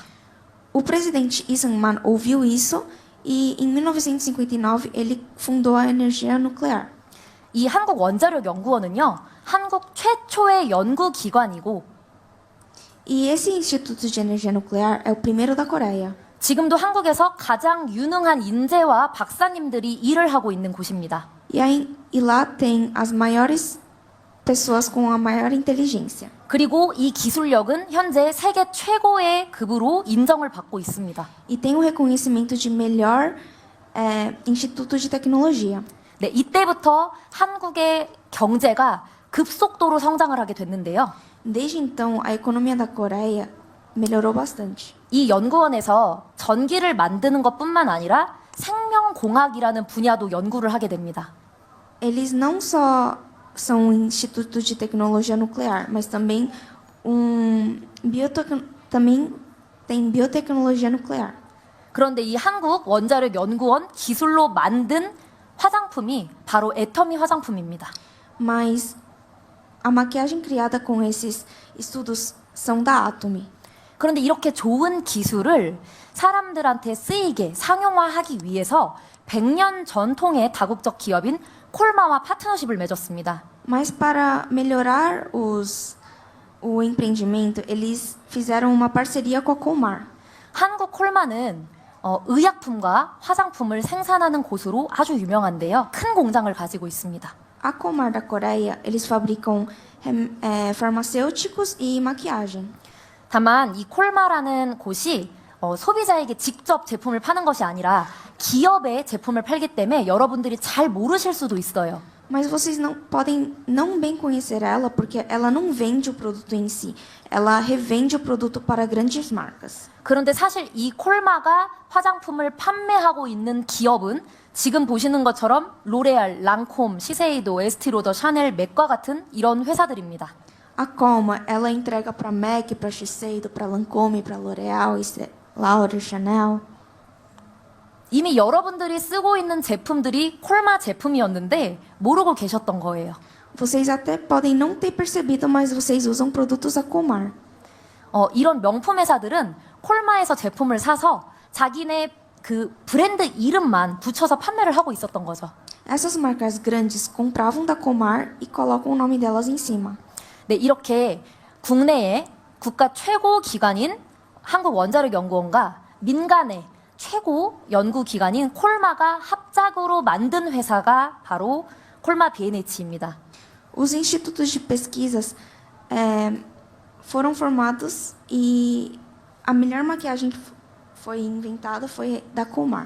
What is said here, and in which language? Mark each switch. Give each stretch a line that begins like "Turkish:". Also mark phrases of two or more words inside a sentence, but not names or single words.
Portuguese: O presidente Lee Sung-man ouviu isso e, em 1959, ele fundou a energia nuclear.
Korean: 이 한국원자력연구원은요, 한국 최초의 연구기관이고
Portuguese: E esse Instituto de Energia Nuclear é o primeiro da Coreia.
Korean: 지금도 한국에서 가장 유능한 인재와 박사님들이 일을 하고 있는 곳입니다.
Portuguese: E lá tem as maiores pessoas com a maior inteligência.
Korean: 그리고 이 기술력은 현재 세계 최고의 급으로 인정을 받고 있습니다.
Portuguese: E tem o reconhecimento de melhor instituto de tecnologia.
Korean: 네, 이때부터 한국의 경제가 급속도로 성장을 하게 됐는데요.
Portuguese: Desde então, a economia da Coreia melhorou bastante.
Korean: 이 연구원에서 전기를 만드는 것뿐만 아니라 생명공학이라는 분야도 연구를 하게 됩니다.
Portuguese: Eles não só são um instituto de tecnologia nuclear, mas também também tem biotecnologia nuclear.
Korean: 그런데 이 한국원자력연구원 기술로 만든 화장품이 바로 애터미 화장품입니다.
Portuguese: Mas a maquiagem criada com esses estudos são da Atomy.
Korean: 그런데 이렇게 좋은 기술을 사람들한테 쓰이게 상용화하기 위해서 100년 전통의 다국적 기업인 콜마와 파트너십을 맺었습니다.
Portuguese: Mas para melhorar o empreendimento, eles fizeram uma parceria com a Colmar.
Korean: 한국 콜마는 의약품과 화장품을 생산하는 곳으로 아주 유명한데요. 큰 공장을 가지고 있습니다.
Portuguese: A Colmar da Coreia, eles fabricam farmacêuticos e maquiagem.
Korean: 다만 이 콜마라는 곳이 소비자에게 직접 제품을 파는 것이 아니라 기업의 제품을 팔기 때문에 여러분들이 잘 모르실 수도 있어요.
Portuguese: Mas vocês não podem não bem conhecer ela porque ela não vende o produto em si. Ela revende o produto para grandes marcas.
Korean: 그런데 사실 이 콜마가 화장품을 판매하고 있는 기업은 지금 보시는 것처럼 로레알, 랑콤, 시세이도, 에스티로더, 샤넬, 맥과 같은 이런 회사들입니다.
Portuguese: A Colmar, ela entrega para MAC, para Shiseido, para Lancôme, para L'Oréal, Laura, Chanel.
Korean: 이미 여러분들이 쓰고 있는 제품들이 콜마 제품이었는데 모르고 계셨던 거예요.
Portuguese: Vocês até podem não ter percebido, mas vocês usam produtos da Colmar.
Korean: 이런 명품 회사들은 콜마에서 제품을 사서 자기네 그 브랜드 이름만 붙여서 판매를 하고 있었던 거죠.
Portuguese: Essas marcas grandes compravam da Colmar e colocam o nome delas em cima.
Korean: 네, 이렇게 국내의 국가 최고 기관인 한국원자력연구원과 민간의 최고 연구기관인 콜마가 합작으로 만든 회사가 바로 콜마 B&H입니다.
Portuguese: Os institutos de pesquisas foram formados e a melhor maquiagem que foi inventada foi da Colmar.